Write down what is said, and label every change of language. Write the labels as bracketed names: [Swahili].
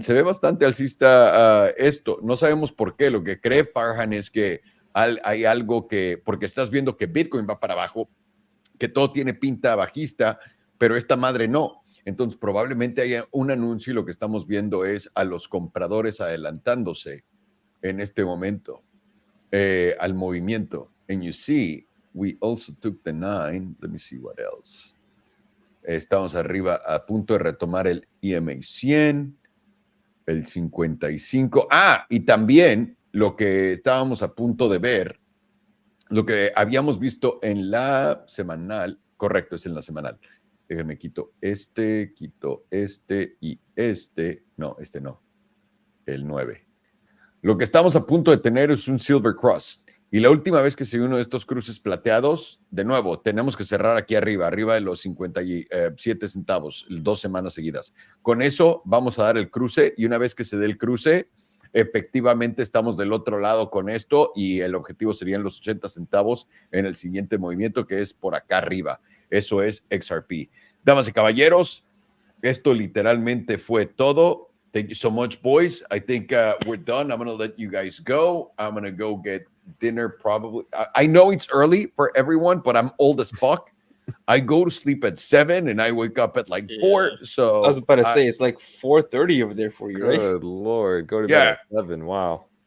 [Spanish] Se ve bastante alcista esto. No sabemos por qué. Lo que cree Farhan es que hay algo que, porque estás viendo que Bitcoin va para abajo, que todo tiene pinta bajista, pero esta madre no. Entonces probablemente haya un anuncio y lo que estamos viendo es a los compradores adelantándose en este momento al movimiento. [English] And you see, we also took the 9. Let me see what else. [Spanish] Estamos arriba a punto de retomar el EMA 100, el 55. Y también lo que estábamos a punto de ver, lo que habíamos visto en la semanal, correcto, es en la semanal. Déjenme quito este y este. No, este no. El 9. Lo que estamos a punto de tener es un Silver Cross. Y la última vez que se vio uno de estos cruces plateados, de nuevo, tenemos que cerrar aquí arriba de los 57 centavos, 2 semanas seguidas. Con eso vamos a dar el cruce y una vez que se dé el cruce, efectivamente estamos del otro lado con esto y el objetivo serían los 80 centavos en el siguiente movimiento, que es por acá arriba. Eso es XRP. Damas y caballeros, esto literalmente fue todo. [English] Thank you so much, boys. I think we're done. I'm going to let you guys go. I'm going to go get dinner probably. I know it's early for everyone, but I'm old as fuck. I go to sleep at 7 and I wake up at like 4. So I was about to say, it's like 4:30 over there for you, right? Good Lord. Go to bed at 7. Wow.